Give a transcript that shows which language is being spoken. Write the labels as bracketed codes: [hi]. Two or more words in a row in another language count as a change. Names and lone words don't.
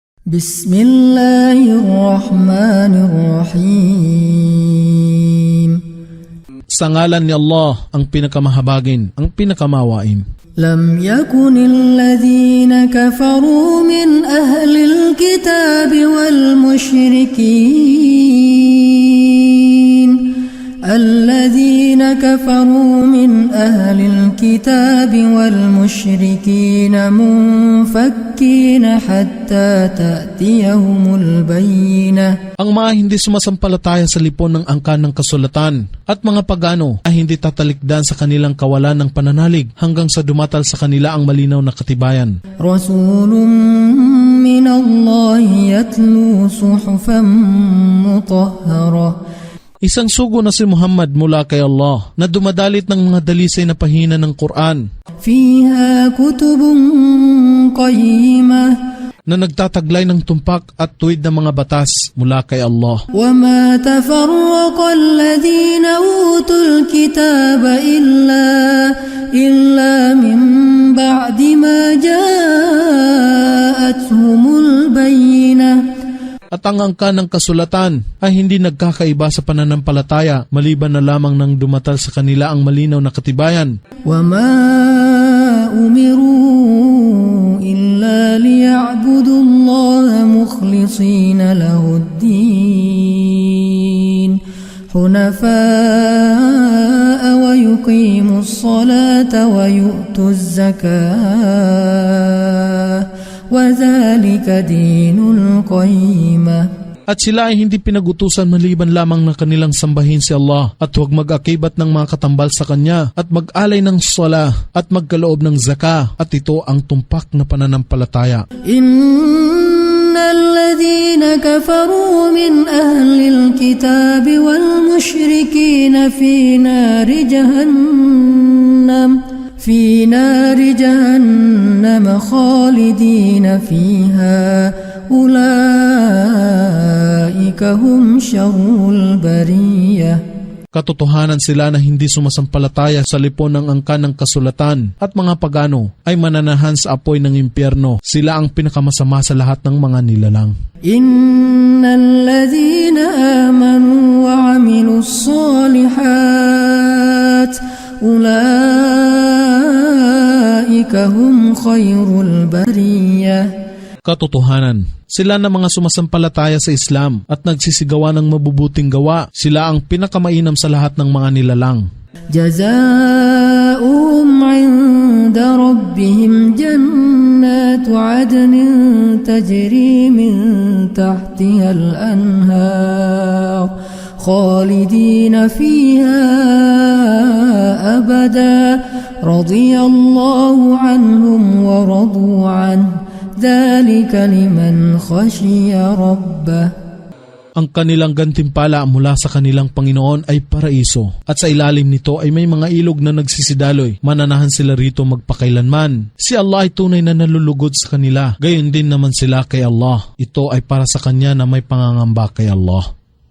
[ar] بسم الله الرحمن الرحيم. [tl] Sa ngalan ni Allah, ang pinakamahabagin, ang pinakamawain. [ar] لم يكن الذين كفروا من أهل الكتاب والمشركين. الذين كفروا من أهل الكتاب والمشركين منفكين حتى تأتيهم البينة. [tl] Ang mga hindi sumasampalataya sa lipon ng angkan ng kasulatan at mga pagano ay hindi tatalikdan sa kanilang kawalan ng pananalig hanggang sa dumatal sa kanila ang malinaw na katibayan. [ar] رسول من الله يتلو صحفا مطهرة. [tl] Isang sugo na si Muhammad mula kay Allah na dumadalit ng mga dalisay na pahina ng Quran [ar] فيها كتب قيمة, [tl] na nagtataglay ng tumpak at tuwid na mga batas mula kay Allah. [ar] وما تفرق الذين أوتوا الكتاب إلا من بعد ما جاءتهم البينة. [tl] At ang angkan ng kasulatan ay hindi nagkakaiba sa pananampalataya maliban na lamang nang dumatal sa kanila ang malinaw na katibayan. [ar] وما أمروا إلا ليعبدوا الله مخلصين له الدين حنفاء ويقيموا الصلاة ويؤتوا الزكاة وذلك دين القيمة. [tl] At sila ay hindi pinagutusan maliban lamang na kanilang sambahin si Allah at huwag mag-akibat ng mga katambal sa Kanya at mag-alay ng sala at magkaloob ng zaka, at ito ang tumpak na pananampalataya. [ar] إن الذين كفروا من أهل الكتاب والمشركين في نار جهنم خالدين فيها أولئك هم شر البرية. [tl] Katotohanan sila na hindi sumasampalataya sa lipon ng angkan ng kasulatan at mga pagano ay mananahan sa apoy ng impyerno. Sila ang pinakamasama sa lahat ng mga nilalang. [ar] إن الذين آمنوا وعملوا الصالحات أولئك هم خير البرية. [tl] Katotohanan, sila na mga sumasampalataya sa Islam at nagsisigawa ng mabubuting gawa, sila ang pinakamainam sa lahat ng mga nilalang. [ar] جزاؤهم عند ربهم جنات عدن تجري من تحتها الأنهار خالدين فيها أبدا رضي الله عنهم ورضوا عنه ذلك لمن خشي ربه. [tl] Ang kanilang gantimpala mula sa kanilang Panginoon ay paraiso, at sa ilalim nito ay may mga ilog na nagsisidaloy. Mananahan sila rito magpakailanman. Si Allah ay tunay na nalulugod sa kanila, gayon din naman sila kay Allah. Ito ay para sa Kanya na may pangangamba kay Allah.